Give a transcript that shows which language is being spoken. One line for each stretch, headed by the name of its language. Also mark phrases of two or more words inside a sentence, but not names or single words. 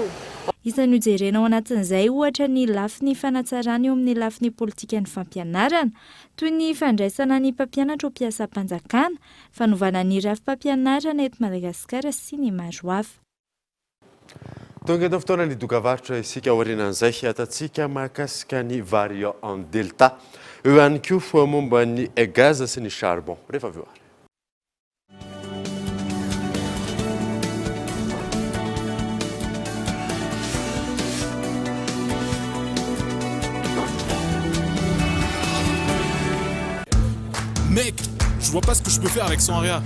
Malagasy: Isany hojerena ao anatin'izay ohatra ny lafin'ny fanatsarana eo amin'ny lafin'ny politika ny fampianarana toy ny fandraisana ny mpampianatra ho mpiasam-panjakana, fanovana ny rafi-mpampianarana eto Madagasikara sy ny maro hafa. Tonga eto fotoana ny dokavarotra isika aorianan'izay atatsika mahakasika ny
French: variant en delta
Malagasy: eo ihany koa momba ny gaz sy ny charbon. Rehefa avy eo ary.
French: Mec, je vois pas ce que je peux faire avec 100 ARIA.